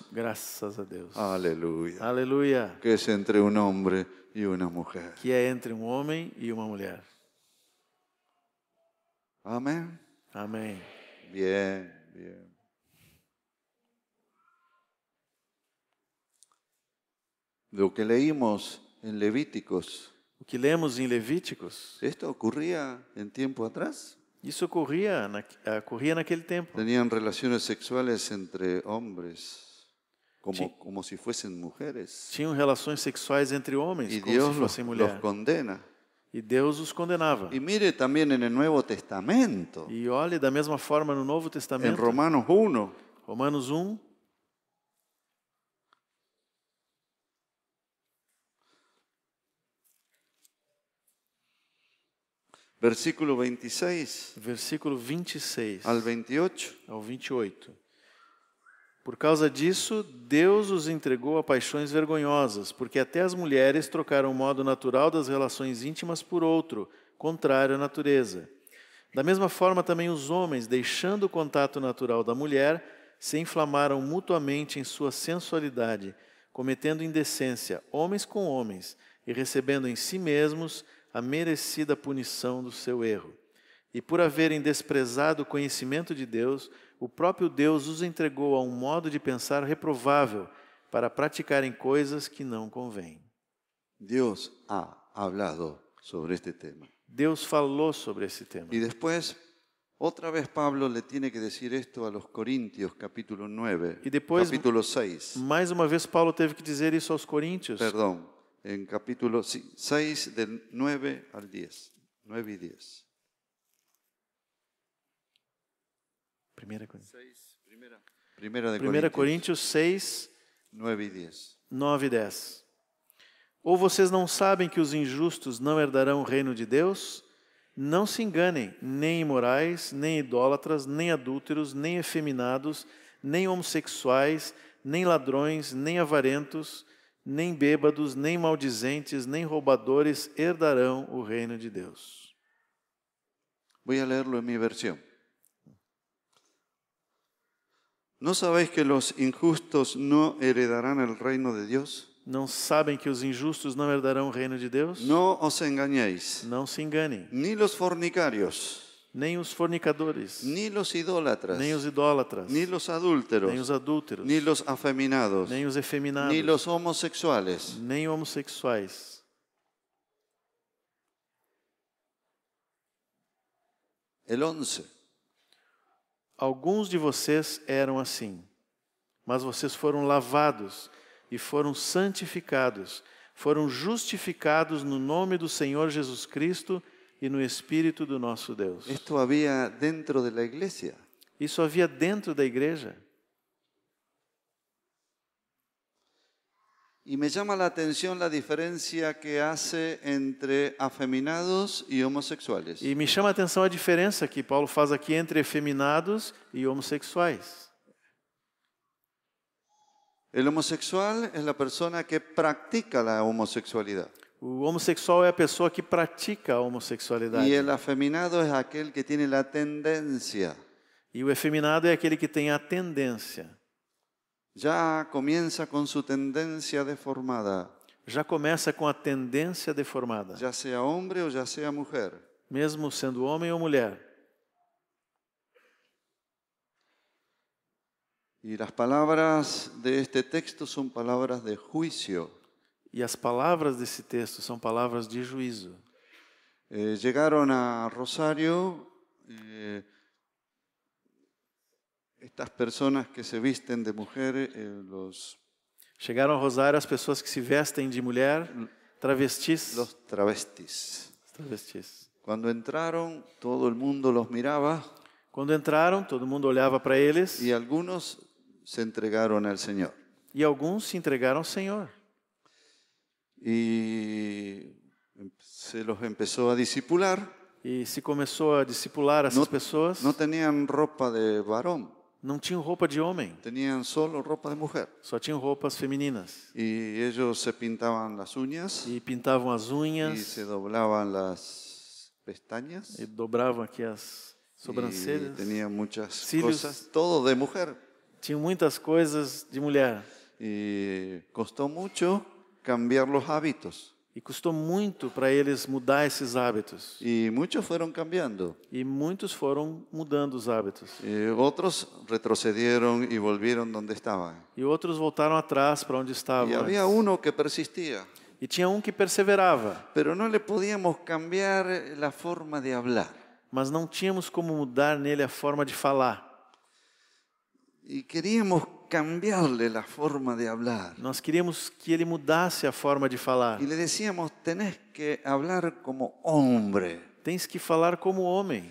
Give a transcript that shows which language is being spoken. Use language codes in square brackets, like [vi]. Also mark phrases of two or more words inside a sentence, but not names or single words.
[pt] Graças a Deus. [es] Aleluya. [pt] Aleluia. [es] Que es entre un hombre y una mujer. [pt] Que é entre um homem e uma mulher. [es] Amén. [pt] Amém. [es] Bien, bien. Lo que leímos en Levíticos, [pt] O que lemos em Levíticos, [es] ¿esto ocurría en tiempo atrás? [pt] isso ocorria naquele tempo. [es] Tenían relaciones sexuales entre hombres, Sí. como si fuesen mujeres. [pt] Tinham relações sexuais entre homens, [es] Y como Dios [pt] se fossem [es] los [pt] mulher. [es] condena. [pt] E Deus os condenava. [es] Y mire también en el Nuevo Testamento, [pt] E olhe, da mesma forma no Novo [es] en [pt] Testamento, [es] Romanos 1, [pt] Romanos 1, [es] versículo 26 [pt] versículo 26 [es] al 28. [pt] ao 28. Por causa disso, Deus os entregou a paixões vergonhosas, porque até as mulheres trocaram o modo natural das relações íntimas por outro, contrário à natureza. Da mesma forma, também os homens, deixando o contato natural da mulher, se inflamaram mutuamente em sua sensualidade, cometendo indecência, homens com homens, e recebendo em si mesmos a merecida punição do seu erro. E por haverem desprezado o conhecimento de Deus, o próprio Deus os entregou a um modo de pensar reprovável para praticarem coisas que não convêm. [es] Dios ha hablado sobre este tema. [pt] Deus falou sobre esse tema. [es] Y después, otra vez Pablo le tiene que decir esto a los Corintios, capítulo 9, Y después- capítulo 6. [pt] Mais uma vez, Paulo teve que dizer isso aos coríntios. [es] Perdón, en capítulo 6, del 9 al 10. 9 y 10. [pt] 1 Coríntios. [es] Primera de [pt] 1 Coríntios 6, [es] 9 y 10. [pt] 9 e 10. Ou vocês não sabem que os injustos não herdarão o reino de Deus? Não se enganem, nem imorais, nem idólatras, nem adúlteros, nem efeminados, nem homossexuais, nem ladrões, nem avarentos, nem bêbados, nem maldizentes, nem roubadores herdarão o reino de Deus. [es] Voy a leerlo en mi versión. ¿No sabéis que los injustos no heredarán el reino de Dios? [pt] Não sabem que os injustos não herdarão o reino de Deus? [es] No os engañéis, [pt] Não se enganem, [es] ni los fornicarios, [pt] nem os fornicadores, [es] ni los idólatras, [pt] nem os idólatras, [es] ni los adúlteros, [pt] nem os adúlteros, [es] ni los afeminados, [pt] nem os efeminados, [es] ni los homosexuales. [pt] nem homossexuais. [es] El 11. [pt] Alguns de vocês eram assim, mas vocês foram lavados e foram santificados, foram justificados no nome do Senhor Jesus Cristo e no Espírito do nosso Deus. [es] Esto había dentro de la iglesia. [pt] Isso havia dentro da igreja. [es] Y me llama la atención la diferencia que hace entre afeminados y homosexuales. [pt] E me chama a atenção a diferença que Paulo faz aqui entre efeminados e homossexuais. [es] El homosexual es la persona que practica la homosexualidad. [pt] O homossexual é a pessoa que pratica a [es] Y [pt] homossexualidade. [es] el afeminado es aquel que tiene la tendencia. [pt] E o efeminado é aquele que tem a tendência. [es] Ya comienza con su tendencia deformada, [pt] Já começa com a tendência deformada, [es] ya sea hombre o ya sea mujer. [pt] mesmo sendo homem ou mulher. [es] Y las palabras de este texto son palabras de juicio. [pt] E as palavras desse texto são palavras de juízo. [es] Llegaron a Rosario estas personas que se visten de mujer, [pt] Chegaram a Rosário as pessoas que se vestem de mulher, travestis. [es] los travestis. [pt] Travestis. [es] Cuando entraron, todo el mundo los miraba [pt] Quando entraram, todo mundo olhava para eles [es] y algunos se entregaron al Señor. [pt] e alguns se entregaram ao Senhor. [es] Y se los empezó a discipular. [pt] E se começou a discipular essas pessoas, [es] No tenían ropa de varón, [pt] não tinham roupa de homem, [es] tenían solo ropa de mujer. [pt] só tinham roupas femininas. [es] Y ellos se pintaban las uñas [pt] E pintavam as [es] y [pt] unhas, [es] se doblaban las pestañas [pt] e dobravam aqui as [es] y [pt] sobrancelhas. [es] tenían muchas [pt] Cílios. [es] cosas, todo de mujer. [pt] Tinham muitas coisas de mulher. [es] Y costó mucho cambiar los hábitos. [pt] E custou muito para eles mudar esses hábitos. [es] Y muchos fueron cambiando. [pt] E muitos foram mudando os hábitos. [es] Otros retrocedieron y volvieron donde estaban. [pt] E outros voltaram atrás para onde [es] Y [pt] estavam [es] había [pt] antes. [es] uno que persistía, [pt] E tinha um que perseverava, [es] pero no le podíamos cambiar la forma de hablar. [pt] mas não tínhamos como mudar nele a forma de falar. [es] Y queríamos cambiarle la forma de hablar. [pt] Nós queríamos que ele mudasse a forma de falar. [es] Y le decíamos, tenés que hablar como hombre. [pt] Tens que falar como homem,